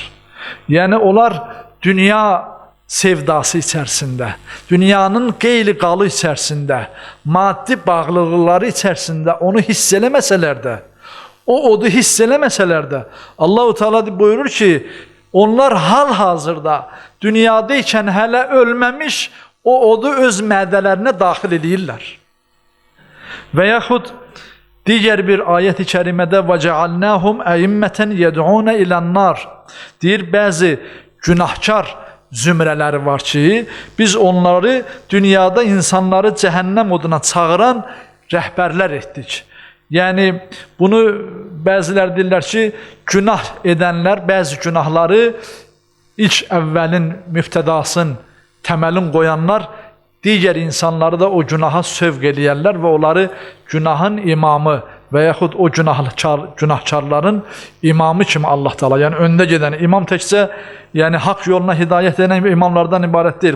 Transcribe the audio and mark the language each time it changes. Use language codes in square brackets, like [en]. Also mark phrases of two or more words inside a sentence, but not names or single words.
[az] Yəni, onlar dünya sevdası içərisində, dünyanın qeyli-qalı içərisində, maddi bağlılıqları içərisində onu hiss eləməsələr də, o odu hiss eləməsələr də, Allah-u Teala buyurur ki, onlar hal-hazırda dünyada ikən hələ ölməmiş o odu öz mədələrinə daxil edirlər. Və yaxud digər bir ayət-i kərimədə [ar] وَجَعَلْنَاهُمْ أَئِمَّةً يَدْعُونَ إِلَى النَّارِ [az] deyir, bəzi günahkar zümrələri var ki, biz onları dünyada insanları cəhənnəm oduna çağıran rəhbərlər etdik. Yəni, bunu bəzilər deyirlər ki, günah edənlər, bəzi günahları ilk əvvəlin müftədasın, təməlin qoyanlar, digər insanları da o günaha sövq eləyərlər və onları günahın imamı və yaxud o günahkarların imamı kimi Allah Teala, yəni öndə gedən imam təkcə, yəni haqq yoluna hidayət edən imamlardan ibarət deyil.